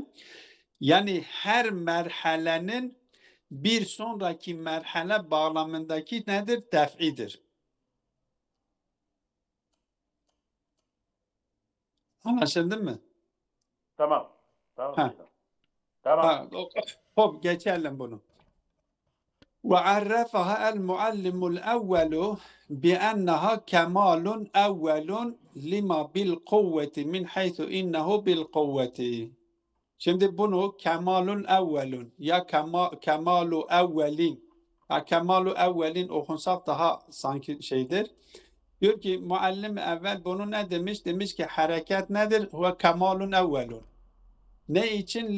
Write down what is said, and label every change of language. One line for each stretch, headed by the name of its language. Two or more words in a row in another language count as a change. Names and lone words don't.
Turkish: Yani her merhalenin bir sonraki merhale bağlamındaki nedir? Def'idir. Anlaşıldı mı? Tamam. Tamam Ha. Seyyidem. Tamam. Ha, hop geçelim bunu.
Arabic: وعرفها المعلم الأول بأنها كمال أول لما بالقوة من حيث إنه بالقوة.
Turkish: Şimdi bunu
Arabic: كمال أول
Turkish: ya
Arabic: كمال أول
Turkish: ya
Arabic: كمال أول
Turkish: okunsak daha sanki şeydir. Diyor ki
Arabic: المعلم الأول
Turkish: bunu ne demiş? Demiş ki hareket nedir? Ve
Arabic: كمال أول.
Turkish: Ne için?